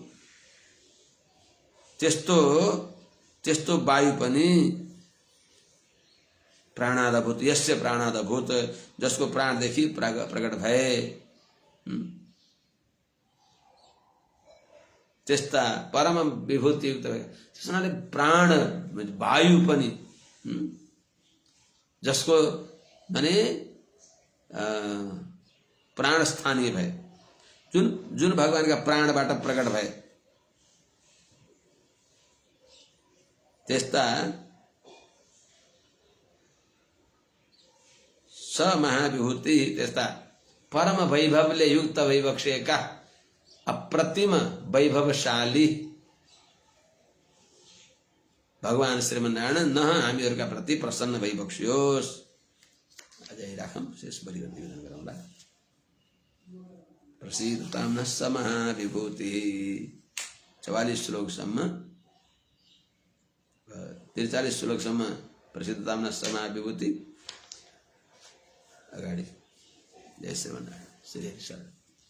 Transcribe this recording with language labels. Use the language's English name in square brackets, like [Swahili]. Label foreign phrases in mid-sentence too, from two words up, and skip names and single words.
[Nepali] त्यस्तो वायु पनि [Sanskrit] प्राणादभूत यस्य प्राणादभूत [Nepali] जसको प्राणदेखि प्रकट भए त्यस्ता परम विभूति युक्त भए त्यसनाले प्राण वायु पनि जसको माने प्राण स्थानीय भए जुन भगवानका प्राणबाट प्रकट भए त्यस्ता [Sanskrit] स महाविभूति [Nepali] त्यस्ता परम वैभवले युक्त भइबक्सेका अप्रतिम वैभवशाली भगवान श्रीमन्नारायण न हामीहरूका प्रति प्रसन्न भइबक्सियोस्। अझै राखौँ शेष बलिदान निवेदन गरौँला। [Sanskrit] प्रसिद्धतां नः स महाविभूति [Nepali] 44 श्लोकसम्म 43 श्लोकसम्म [Sanskrit] प्रसिद्धतां नः स महाविभूति अगाडि। [Nepali] जय श्रीमन्नारायण श्री हरि शरण।